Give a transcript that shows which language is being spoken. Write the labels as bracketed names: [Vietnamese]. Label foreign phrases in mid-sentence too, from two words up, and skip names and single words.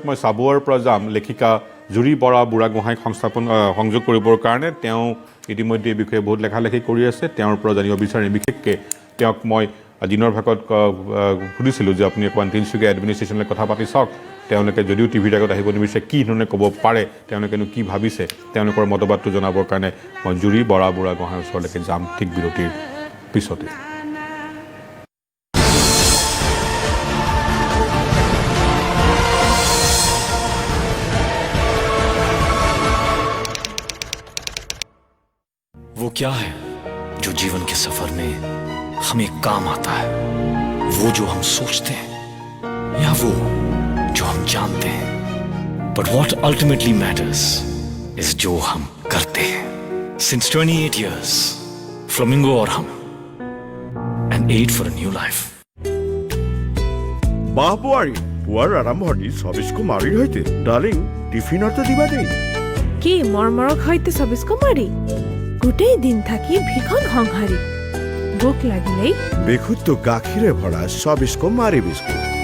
[Assamese] মই চাবুৱাৰ পৰা যাম লেখিকা জুৰি বৰা বুঢ়াগোহাঁইক সংযোগ কৰিবৰ কাৰণে তেওঁ ইতিমধ্যে এই বিষয়ে বহুত লেখালেখি কৰি আছে তেওঁৰ পৰা জানিব বিচাৰিম বিশেষকৈ তেওঁক মই দিনৰ ভাগত সুধিছিলোঁ যে আপুনি অকণমান তিনিচুকীয়া এডমিনিষ্ট্ৰেশ্যনলৈ কথা পাতি চাওক তেওঁলোকে যদিও টিভিৰ আগত আহিব নিবিচাৰে কি ধৰণে ক'ব পাৰে তেওঁলোকেনো কি ভাবিছে তেওঁলোকৰ মতবাদটো জনাবৰ কাৰণে মই জুৰি বৰা বুঢ়াগোহাঁইৰ ওচৰলৈকে যাম ঠিক বিৰতিৰ পিছতে [Hindi] वो क्या है जो जीवन के सफर में हमें काम आता है वो जो हम सोचते हैं या वो जो हम जानते हैं [English] but what ultimately matters is [Hindi] जो हम करते हैं [English] since 28 years [Hindi] फ्लेमिंगो और हम [English] an ad for a new life [Assamese] বাহপুৱাৰী পুৱাৰ আৰম্ভণি 24 কুমাৰীৰ সৈতে ডাৰ্লিং টিফিনতে দিবা দেই কি মৰমৰক সৈতে 24 কুমাৰী গোটেই দিন থাকি ভীষণ সংহাৰী ভোক লাগিলেই বিশুদ্ধ গাখীৰে ভৰা 24 কুমাৰী বিস্কুট